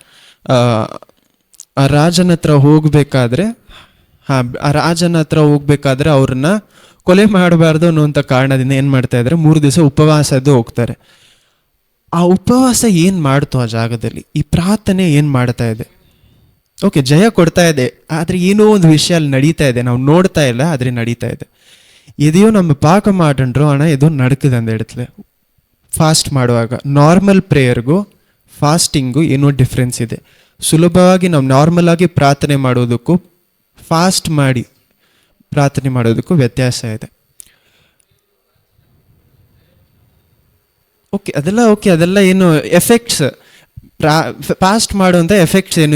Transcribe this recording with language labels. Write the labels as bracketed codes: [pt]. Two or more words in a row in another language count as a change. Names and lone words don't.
[kn] ಆ ರಾಜನ ಹತ್ರ ಹೋಗ್ಬೇಕಾದ್ರೆ ಅವ್ರನ್ನ ಕೊಲೆ ಮಾಡಬಾರ್ದು ಅನ್ನುವಂಥ ಕಾರಣದಿಂದ ಏನು ಮಾಡ್ತಾ ಇದ್ದಾರೆ? 3 ದಿವಸ ಉಪವಾಸದ್ದು ಹೋಗ್ತಾರೆ. ಆ ಉಪವಾಸ ಏನು ಮಾಡ್ತು ಆ ಜಾಗದಲ್ಲಿ? ಈ ಪ್ರಾರ್ಥನೆ ಏನು ಮಾಡ್ತಾ ಇದೆ? ಜಯ ಕೊಡ್ತಾ ಇದೆ, ಆದರೆ ಏನೋ ಒಂದು ವಿಷಯ ಅಲ್ಲಿ ನಡೀತಾ ಇದೆ, ನಾವು ನೋಡ್ತಾ ಇಲ್ಲ, ಆದರೆ ನಡೀತಾ ಇದೆ. [ta] எதையோ நம்ம பார்க்க மாட்டேன்றோம், ஆனால் ஏதோ நடக்குது அந்த இடத்துல. [kn] ಫಾಸ್ಟ್ ಮಾಡುವಾಗ [en] normal prayer [kn] ಫಾಸ್ಟಿಂಗು ಏನೋ ಡಿಫ್ರೆನ್ಸ್ ಇದೆ. ಸುಲಭವಾಗಿ ನಾವು ನಾರ್ಮಲ್ ಆಗಿ ಪ್ರಾರ್ಥನೆ ಮಾಡೋದಕ್ಕೂ ಫಾಸ್ಟ್ ಮಾಡಿ ಪ್ರಾರ್ಥನೆ ಮಾಡೋದಕ್ಕೂ ವ್ಯತ್ಯಾಸ ಇದೆ. ಅದೆಲ್ಲ ಏನು ಎಫೆಕ್ಟ್ಸ್, ಫಾಸ್ಟ್ ಮಾಡುವಂಥ ಎಫೆಕ್ಟ್ಸ್ ಏನು?